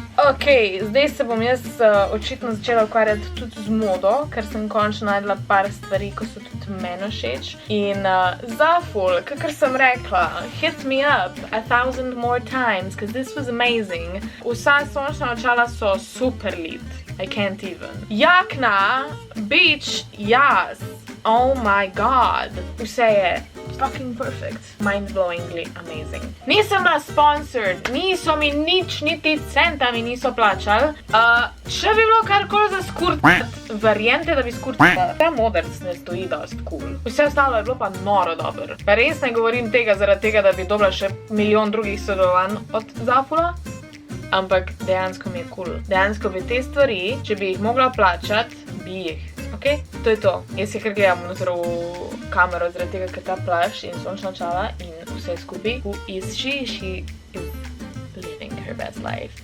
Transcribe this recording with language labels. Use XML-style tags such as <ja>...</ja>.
<sl>Ok, zdaj se bom jaz očitno začela ukvarjati tudi z modo, ker sem končno najdela par stvari, ko so tudi meni všeč. In</sl> <en>Zaful,</en> <sl>kakor sem rekla,</sl> <en>hit me up 1000 more times, because this was amazing.</en> <sl>Vsa sončna očala so super lit.</sl> <en>I can't even.</en> <sl>Jakna,</sl> <en>beach, yes. Oh my god.</en> <sl>Vse je</sl> <en>fucking perfect. Mind-blowingly amazing.</en> <sl>Nisem bila sponsored, niso mi nič, niti centa mi niso plačali. Če bi bilo karkoli za skurcat, verjente, da bi skurcala. Ta modrc ne stoji dost cool. Vse ostalo je bilo pa noro dober. Pa res ne govorim tega zaradi tega, da bi dobila še milijon drugih sodelovanj od Zafula. Ampak dejansko mi je cool. Dejansko bi te stvari, če bi jih mogla plačati, bi jih. Ok? To je to. Jaz se kar gledam v kamero zaradi tega, ker ta plašč in sončna očala in vse skupaj.</sl> <en>Who is she? She is living her best life.</en>